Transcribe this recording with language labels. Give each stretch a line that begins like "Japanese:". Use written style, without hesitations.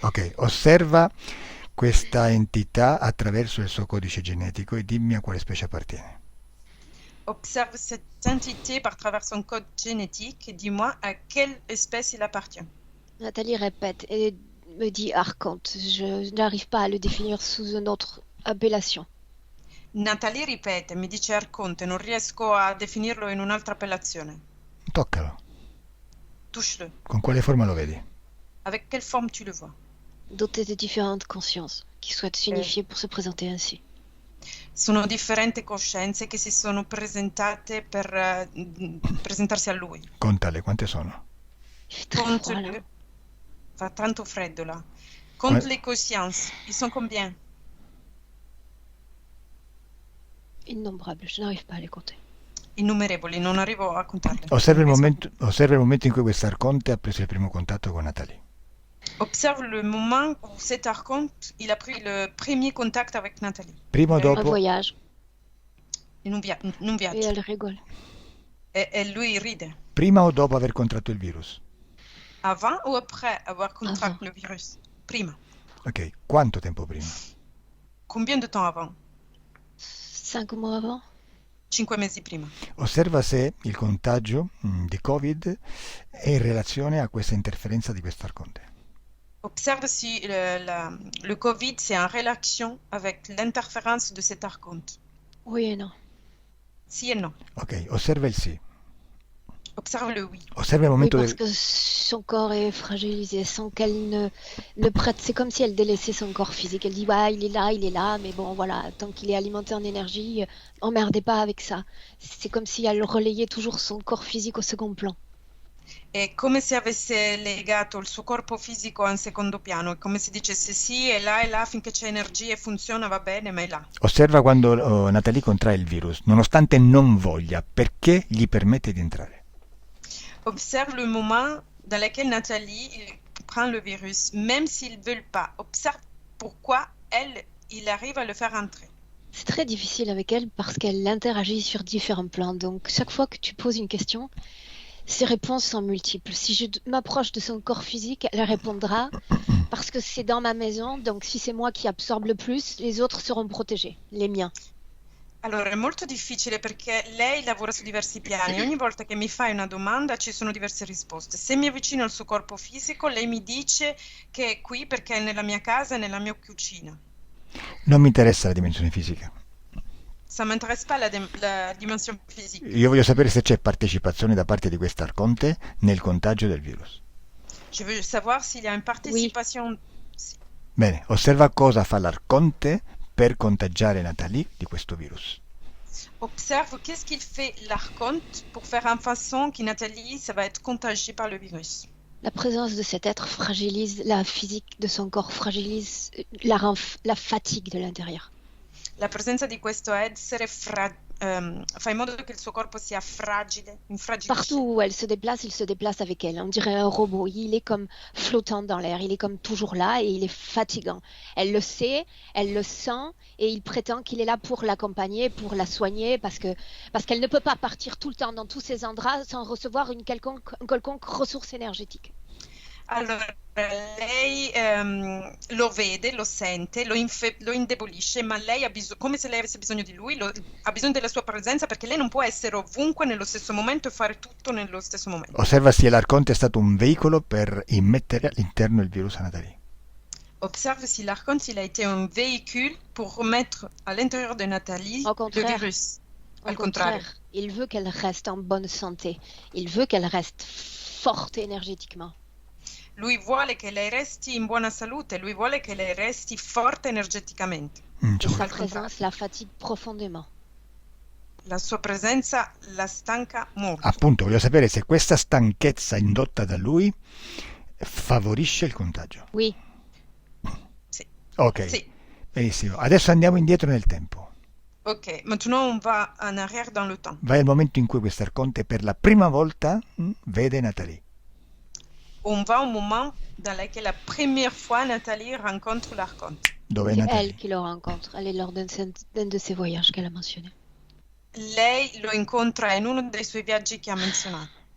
Italian: Ok, osserva questa entità attraverso il suo codice genetico e dimmi a quale specie appartiene.
French: Observe cette entité par travers son code génétique et dis-moi à quelle espèce il appartient. Nathalie répète et me dit Archonte. Je n'arrive pas à le définir sous une autre appellation.
Italian: Nathalie ripete, mi dice Arconte, non riesco a definirlo in un'altra appellazione. Toccalo.
French: Touche-le.
Italian: Con quale forma lo vedi?
French: Avec quelle forme tu le vois? Doté de différentes consciences qui souhaitent s'unifier pour se présenter ainsi.
Italian: Sono differenti coscienze che si sono presentate per presentarsi a lui. Contale, quante sono?
French: Il fait très froid, là. Compte-le.
Italian: Fa tanto freddo là.
French: Compte Ouais. les consciences. Ils sont combien? Innombrables, je n'arrive pas à les compter.
Italian: Innumerevoli, non arrivo a contarli. Osserva il momento in cui questo Arconte ha preso il primo contatto con Nathalie.
French: Observe le moment où cet archonte, il a pris le premier contact avec Nathalie.
Italian: Prima o
French: Un
Italian: dopo?
French: voyage.
Italian: In un
French: Et
Italian: viaggio.
French: elle rigole.
Italian: E lui ride. Prima o dopo aver contratto il virus?
French: Avant ou après avoir contracté le virus?
Italian: prima. Ok, quanto tempo prima?
French: Combien de temps avant? 5 mois avant.
Italian: 5 mesi prima. Osserva se il contagio di Covid è in relazione a questa interferenza di questo arconte.
French: Observe si le Covid, c'est en relation avec l'interférence de cet archonte. Oui et non. Si et non.
Italian: Ok, osserva il sì.
French: Observe le oui.
Italian: Osserva il
French: Oui,
Italian: momento
French: parce
Italian: del...
French: que son corps est fragilisé, sans qu'elle ne prête. C'est comme si elle délaissait son corps physique. Elle dit, ouais, il est là, mais bon, voilà, tant qu'il est alimenté en énergie, emmerdez pas avec ça. C'est comme si elle relayait toujours son corps physique au second plan.
Italian: È come se avesse legato il suo corpo fisico a un secondo piano, è come se dicesse sì, è là finché c'è energia e funziona, va bene, ma è là. Osserva quando Natalie contrae il virus, nonostante non voglia, perché gli permette di entrare.
French: Observe le moment dans lequel Nathalie prend le virus, même s'ils ne veulent pas. Observe pourquoi il arrive à le faire entrer. C'est très difficile avec elle parce qu'elle interagit sur différents plans. Donc, chaque fois que tu poses une question, ses réponses sont multiples. Si je m'approche de son corps physique, elle répondra parce que c'est dans ma maison. Donc, si c'est moi qui absorbe le plus, les autres seront protégés, les miens.
Italian: Allora, è molto difficile perché lei lavora su diversi piani. Ogni volta che mi fai una domanda ci sono diverse risposte. Se mi avvicino al suo corpo fisico, lei mi dice che è qui perché è nella mia casa e nella mia cucina. Non mi interessa la dimensione fisica.
French: Ça m'intéresse pas la dimension physique.
Italian: Io voglio sapere se c'è partecipazione da parte di quest'arconte nel contagio del virus.
French: Je veux savoir s'il y a une participation.
Italian: Sì. Bene, osserva cosa fa l'arconte per contagiare Natalie di questo virus.
French: Observe qu'est-ce qu'il fait l'archonte pour faire en façon que Nathalie, ça va être contagiée par le virus. La présence de cet être fragilise la physique de son corps, fragilise la fatigue de l'intérieur.
Italian: La presenza di questo essere fa in modo che il suo corpo sia fragile, infragilisce.
French: Partout où elle se déplace, il se déplace avec elle. On dirait un robot. Il est comme flottant dans l'air. Il est comme toujours là et il est fatigant. Elle le sait, elle le sent et il prétend qu'il est là pour l'accompagner, pour la soigner parce qu'elle ne peut pas partir tout le temps dans tous ces endroits sans recevoir une quelconque ressource énergétique.
Italian: Allora, lei lo vede, lo sente, lo indebolisce, ma lei ha bisogno, come se lei avesse bisogno di lui, ha bisogno della sua presenza perché lei non può essere ovunque nello stesso momento e fare tutto nello stesso momento. Osserva se l'arconte è stato un veicolo per immettere all'interno il virus a Natalie.
French: Observe si l'archonte il a été un véhicule pour remettre à l'intérieur de Nathalie le virus. Au contraire, il veut qu'elle reste en bonne santé. Il veut qu'elle reste forte énergétiquement.
Italian: Lui vuole che lei resti in buona salute, lui vuole che lei resti forte energeticamente.
French: E sa presenza la fatigue profondément.
Italian: La sua presenza la stanca molto. Appunto, voglio sapere se questa stanchezza indotta da lui favorisce il contagio.
French: Oui.
Italian: Sì. Ok, sì. Benissimo. Adesso andiamo indietro nel tempo.
French: Ok, maintenant on va en arrière dans le temps.
Italian: Vai al momento in cui quest'arconte per la prima volta vede Natalie.
French: On va au moment dans lequel la première fois Nathalie rencontre l'archonte.
Italian: Dove è
French: C'est
Italian: Natalie?
French: elle qui le rencontre. Elle est lors d'un de ses voyages qu'elle a mentionné.
Italian: Lei lo incontra in uno dei suoi viaggi che ha menzionato.